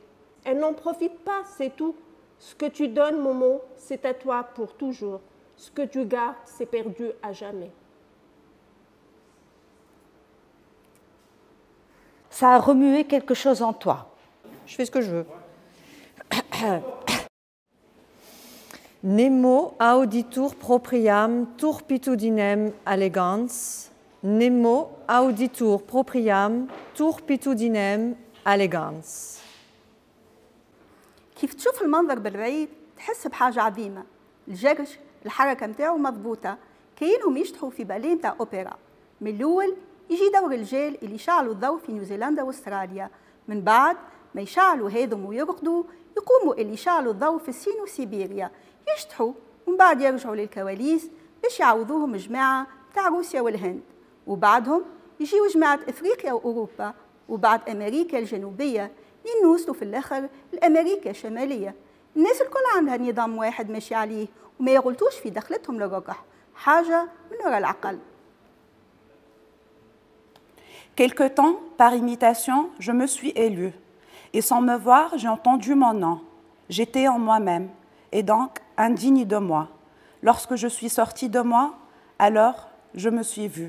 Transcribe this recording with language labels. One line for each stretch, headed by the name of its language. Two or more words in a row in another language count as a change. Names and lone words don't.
French: Elle n'en profite pas, c'est tout. Ce que tu donnes, Momo, c'est à toi pour toujours. Ce que tu gardes, c'est perdu à jamais. Ça a remué quelque chose en toi. Je fais ce que je veux.
Latin: Nemo auditur propriam turpitudinem allegans. Nemo auditur propriam turpitudinem allegans.
Arabic: كيف تشوف المنظر بالبعيد تحس بحاجة عظيمة. الجرش الحركة متاعه مضبوطة كأنهم يشطحوا في باليه متاع أوبرا. من الأول يجي دور الرجال اللي يشعلوا الضوء في نيوزيلندا واستراليا. من بعد ما يشعلوا هذم ويرقدوا يقوموا اللي يشعلوا الضوء في الصين وسيبيريا يشطحوا ومن بعد يرجعوا للكواليس باش يعوضوهم جماعة متاع روسيا والهند. وبعدهم يجيوا جماعة إفريقيا وأوروبا وبعد أمريكا الجنوبية ينوصلوا في الآخر لأمريكا الشمالية. الناس الكل عندها نظام واحد ماشي عليه وما يغلطوش في دخلتهم للرقح. حاجة من وراء العقل.
French: Quelque temps, par imitation, je me suis élue. Et sans me voir, j'ai entendu mon nom. J'étais en moi-même, et donc indigne de moi. Lorsque je suis sortie de moi, alors je me suis vue.